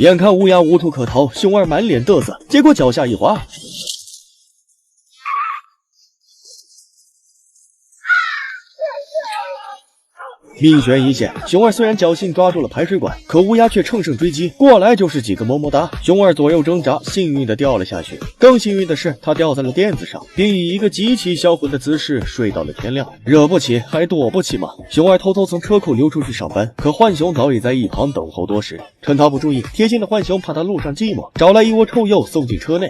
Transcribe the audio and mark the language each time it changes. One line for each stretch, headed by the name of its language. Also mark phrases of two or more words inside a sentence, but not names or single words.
Chinese: 眼看烏鴉無處可逃，熊二滿臉嘚瑟，結果腳下一滑，命懸一線。熊二雖然僥倖抓住了排水管，可烏鴉卻乘勝追擊，過來就是幾個麼麼噠。熊二左右掙扎，幸運地掉了下去。更幸運的是，他掉在了墊子上，並以一個極其銷魂的姿勢睡到了天亮。惹不起還躲不起嘛。熊二偷偷從車庫溜出去上班，可浣熊早已在一旁等候多時。趁他不注意，貼心的浣熊怕他路上寂寞，找來一窩臭鼬送進車內。